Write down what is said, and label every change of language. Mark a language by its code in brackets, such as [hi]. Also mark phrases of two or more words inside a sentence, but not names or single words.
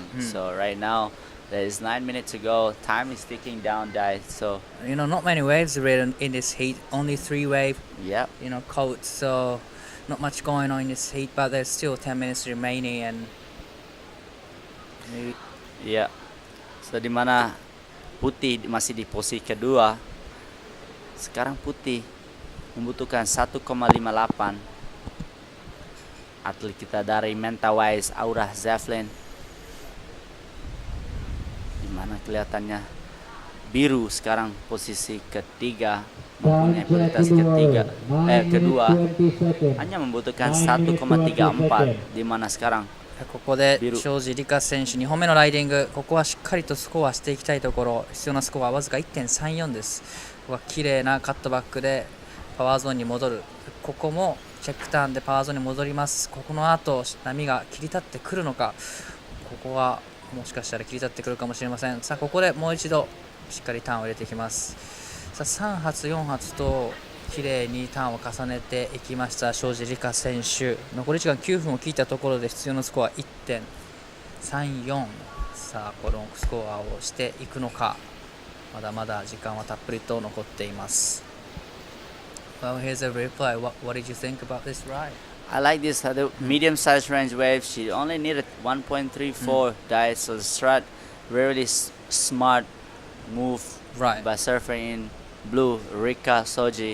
[en] So right now, there is 9 minutes to go. Time is ticking down, guys. So not many waves in this heat. Only 3 wave. Yeah. Cold. So not much going on in this heat, but there's still 10 minutes remaining, and yeah. [id] So di mana putih masih di posisi kedua. Sekarang putih membutuhkan 1,58. Atlet kita dari Mentawais, Aura Zeflin. Mana kelihatannya biru sekarang posisi ketiga, mempunyai kualitas kedua, hanya membutuhkan 1,34, di mana sekarang [ja] ここで庄司理香選手2本目のライディング、ここはしっかりとスコアしていきたいところ。必要なスコアはわずか 1.34 です。ここは綺麗なカットバックでパワーゾーンに戻る。ここもチェックターンでパワーゾーンに戻ります。ここの後波が切り立ってくるのか、ここはもしかしたら切り立ってくるかもしれません。さあここでもう一度しっかりターンを入れていきます。さあ3発4発と綺麗にターンを重ねていきました庄司里香選手。残り時間9分を切ったところで必要なスコア 1.34。さあこのスコアをしていくのか。まだまだ時間はたっぷりと残っています。 [en] Well, here's a replay. What did you think about this ride? I like this the medium-sized range wave. She only needed 1.34 diet, so the strat really smart move by surfer in blue, Rika Soji.